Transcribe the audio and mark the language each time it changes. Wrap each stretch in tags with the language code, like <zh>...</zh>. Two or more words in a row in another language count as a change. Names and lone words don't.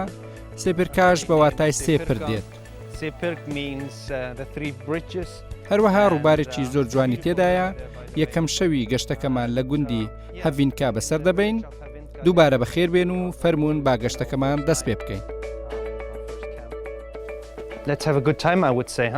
<ckb>سێپێرکاش بە واتای سێپر دێت. هەروەها ڕووبارێکی زۆر جوانی تێدایە. یەکەم شەوی گەشتەکەمان لە گوندی هەڤینکا بەسەر دەبین. دووبارە بەخێر بێن و فەرموون با گەشتەکەمان دەست پێ بکەین.</ckb> <en>Let's have a good time, I would say, huh?</en>